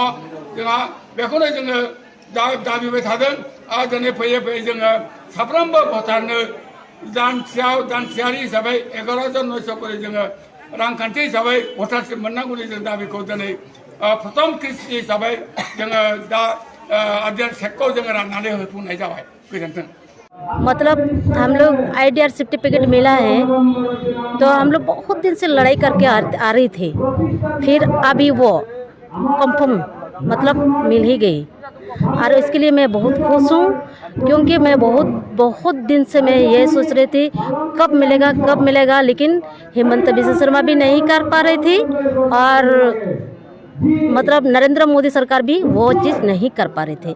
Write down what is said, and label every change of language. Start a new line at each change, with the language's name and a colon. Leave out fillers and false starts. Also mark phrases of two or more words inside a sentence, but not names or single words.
Bodo: जोंहा बेखौनो जोङो दाबिबाय थादों आरो दिनै फैयै जोङो साफ्रोमबो भटारनो दानसेयारि हिसाबै 11,900 करि जोङो रांखान्थि हिसाबै भटारशिप मोननांगौनि जों दाबिखौ दिनै प्रथम किस्ति हिसाबै जोङो दा आरडिआर चेकखौ जोङो राननानै होफुंनाय जाबाय। गोजोन्थों।
Hindi: मतलब हम लोग
English: IDR certificate
Hindi: मिला है तो हम लोग बहुत दिन से लड़ाई करके आ रही थी, फिर अभी वो कंफर्म मतलब मिल ही गई और इसके लिए मैं बहुत खुश हूँ, क्योंकि मैं बहुत दिन से मैं ये सोच रही थी कब मिलेगा, लेकिन हेमंत बिस्वा शर्मा भी नहीं कर पा रही थी और मतलब नरेंद्र मोदी सरकार भी वो चीज़ नहीं कर पा रहे थे।